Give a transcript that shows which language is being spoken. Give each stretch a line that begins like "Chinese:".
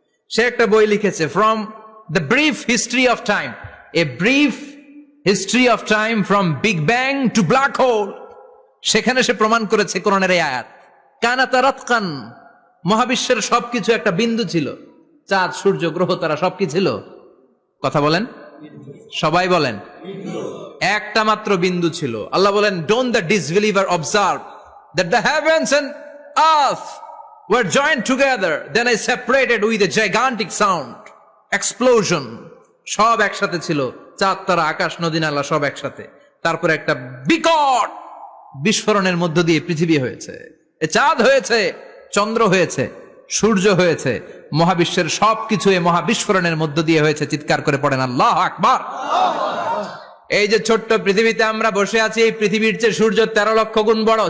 Bangla: সে একটা বই লিখেছে, from the brief history of time, a brief history of time from big bang two black hole. সেখানে সে প্রমাণ করেছে কোরআনের এই আয়াত,
Arabic: কানাতা রাতকান,
Bangla: মহাবিশ্বের সবকিছু একটা বিন্দু ছিল। চাঁদ, সূর্য, গ্রহ, তারা সবকিছু ছিল। কথা বলেন, সবাই বলেন, একটা মাত্র বিন্দু ছিল। আল্লাহ বলেন,
English: Don't the disbeliever observe that the heavens and earth were joined together, then I separated with a gigantic sound, explosion.
Bangla: সব একসাথে ছিল, চাঁদ, তারা, আকাশ, নদী, নালা সব একসাথে। তারপরে একটা বিকট বিস্ফোরণের মধ্য দিয়ে পৃথিবী হয়েছে, এ চাঁদ হয়েছে, চন্দ্র হয়েছে, সূর্য হয়েছে, মহাবিশ্বের সবকিছু এই মহাবিস্ফোরণের মধ্য দিয়ে হয়েছে। চিৎকার করে পড়েন আল্লাহু আকবার। এই যে ছোট্ট পৃথিবীতে আমরা বসে আছি, এই পৃথিবীর চেয়ে সূর্য 13 লক্ষ গুণ বড়।